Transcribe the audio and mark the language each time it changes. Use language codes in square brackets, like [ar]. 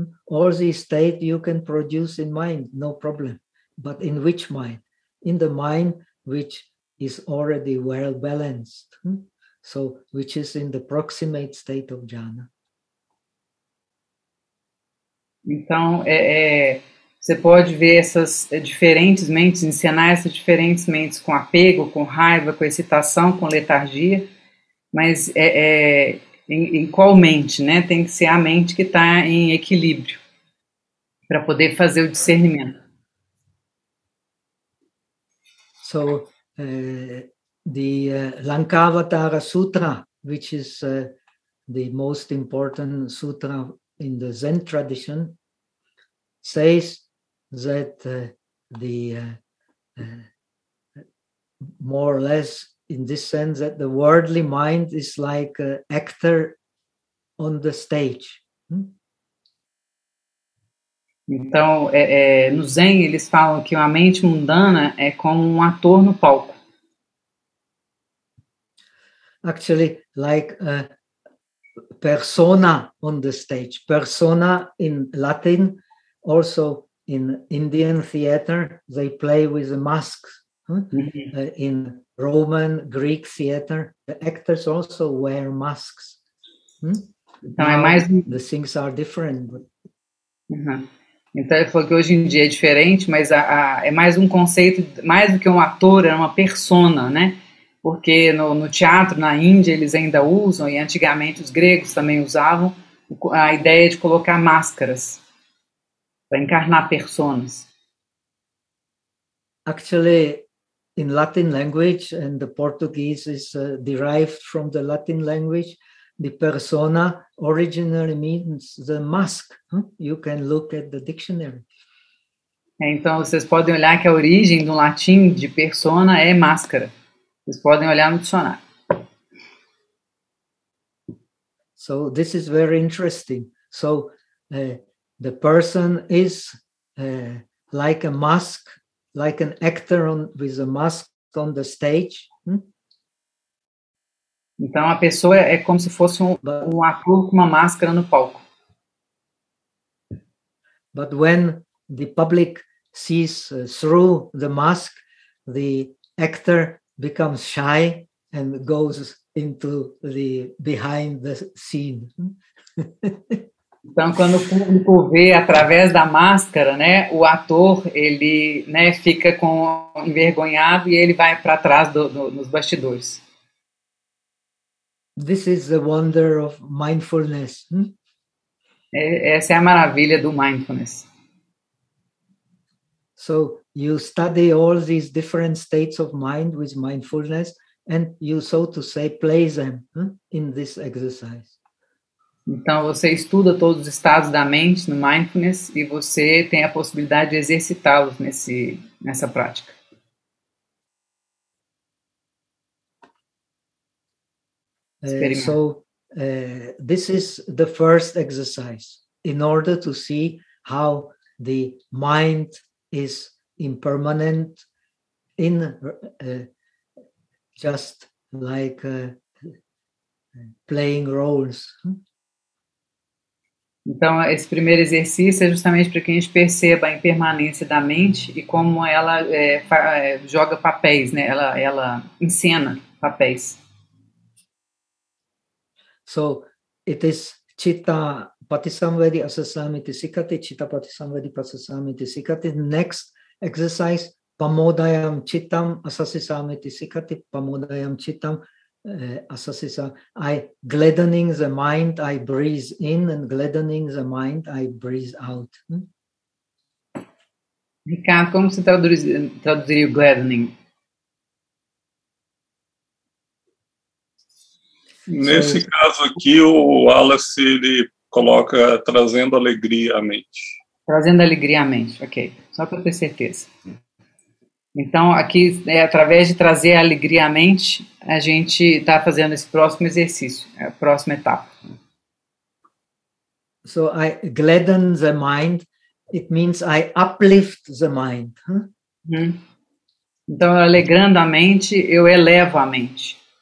[en] All these states you can produce in mind, no problem. But in which mind? In the mind which is already well balanced. So, which is in the proximate state of jhana. [pt] Então, você pode ver essas diferentes mentes, encenar essas diferentes mentes com apego, com raiva, com excitação, com letargia. Mas em qual mente, né? Tem que ser a mente que está em equilíbrio para poder fazer o discernimento. [en] So, the Lankavatara Sutra, which is the most important sutra in the Zen tradition, says that the more or less in this sense that the worldly mind is like an actor on the stage. [pt] Então, no Zen, eles falam que a mente mundana é como um ator no palco. [en] Actually, like a persona on the stage. Persona in Latin, also in Indian theater, they play with a mask. Huh? Mm-hmm. In Roman, Greek theater, the actors also wear masks. [pt] Então, é mais... [en] The things are different. Uh-huh. [pt] Então, ele falou que hoje em dia é diferente, mas é mais um conceito, mais do que um ator, é uma persona, né? Porque no teatro, na Índia, eles ainda usam, e antigamente os gregos também usavam, a ideia de colocar máscaras para encarnar personas. [en] Actually, in Latin language, and the Portuguese is derived from the Latin language, the persona originally means the mask. You can look at the dictionary. [pt] Então, vocês podem olhar que a origem do latim de persona é máscara. Vocês podem olhar no dicionário. [en] So, this is very interesting. So, the person is like a mask, like an actor with a mask on the stage. [pt] Então, a pessoa é como se fosse um ator com uma máscara no palco. [en] But when the public sees through the mask, the actor becomes shy and goes into the behind the scene. [pt] Então, quando o público vê através da máscara, né, o ator, ele, né, fica envergonhado e ele vai para trás nos bastidores. [en] This is the wonder of mindfulness. [pt] Essa é a maravilha do mindfulness. [en] So you study all these different states of mind with mindfulness and you, so to say, play them in this exercise. [pt] Então você estuda todos os estados da mente no mindfulness e você tem a possibilidade de exercitá-los nessa prática. [en] So, this is the first exercise in order to see how the mind is impermanent in just like playing roles. [pt] Então, esse primeiro exercício é justamente para que a gente perceba a impermanência da mente e como ela joga papéis, né? Ela encena papéis. [en] So it is [pi] citta patisamvedi asasamiti sikati, citta patisamvedi pasasamiti sikati. [en] Next exercise, [pi] pamodayam cittam asasisamiti sikati, pamodayam cittam asasisamiti. [en] I gladdening the mind, I breathe in, and gladdening the mind, I breathe out. [pt] Ricardo, como você traduziria o gladdening? Nesse caso aqui, o Wallace, ele coloca trazendo alegria à mente. Trazendo alegria à mente, ok. Só para ter certeza. Então, aqui, através de trazer alegria à mente, a gente está fazendo esse próximo exercício, a próxima etapa. [en] So, I gladden the mind. It means I uplift the mind. [pt] Então, alegrando a mente, eu elevo a mente.